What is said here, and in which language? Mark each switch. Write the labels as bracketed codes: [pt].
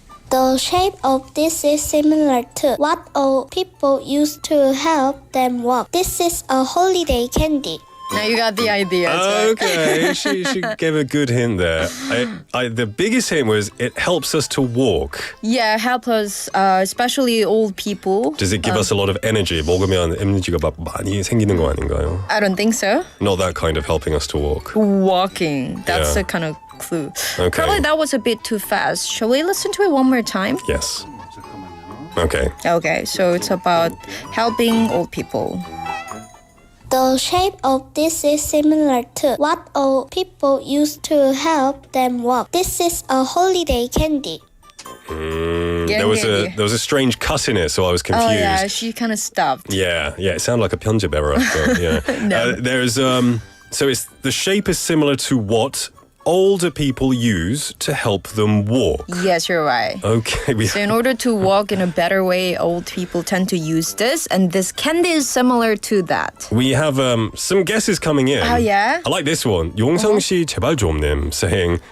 [en] The shape of this is similar to what old people use to help them walk. This is a holiday candy. Now you got the idea. Okay, she gave a good hint there. The biggest hint was it helps us to walk. Yeah, help us, especially old people. Does it give us a lot of energy? [ko] 먹으면 에너지가 막 많이 생기는 거 아닌가요? [en] I don't think so. Not that kind of helping us to walk. Walking. That's Yeah. the kind of clue. Okay. Probably that was a bit too fast. Shall we listen to it one more time? Yes. Okay. Okay, so it's about helping old people. The shape of this is similar to what old people use to help them walk. This is a holiday candy. There was a strange cut in it, so I was confused. Oh yeah, she kind of stopped. Yeah, it sounded like a 편집 error. But yeah. No. There's so it's the shape is similar to what older people use to help them walk. Yes, you're right. Okay, So in order to walk in a better way, old people tend to use this, and this candy is similar to that. we have some guesses coming in. Oh, yeah? I like this one. 용성 씨 제발 좀님 saying